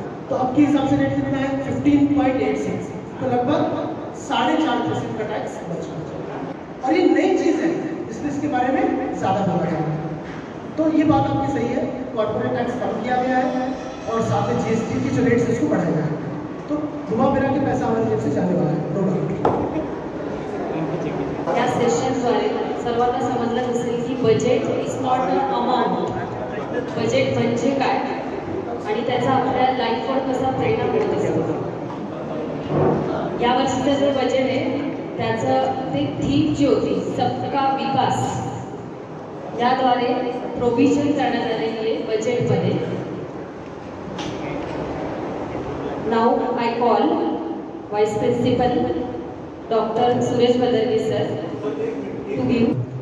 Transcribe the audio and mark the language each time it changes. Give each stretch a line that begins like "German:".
Hindi: तो अब के हिसाब से रेट कितना है, 15.86। तो लगभग 4.5% का टैक्स बचेगा। और ये नई चीज़ है, इसलिए इसके बारे में ज़्यादा बोला जाएगा। तो ये बात आपकी सही है, कॉर्पोरेट टैक्स कम किया गया है और साथ में GST की जो रेट्स है उसको बढ़ाया गया है। तो घुमा फिरा के पैसा हमारी जेब से जाने वाला है, नो डाउट।
Marathi: या सेशनद्वारे सर्वांना समजलं असेल की
English: budget is not a amount,
Marathi: budget म्हणजे काय आणि त्याचा आपल्या लाईफवर कसा परिणाम होत असतो। या वर्षीचं जे बजेट आहे त्याचं ते थीम जी होती सबका विकास, याद्वारे प्रोव्हिजन करण्यात आलेली आहे बजेटमध्ये।
English: Now I call vice principal doctor Suresh Badarge sir to give.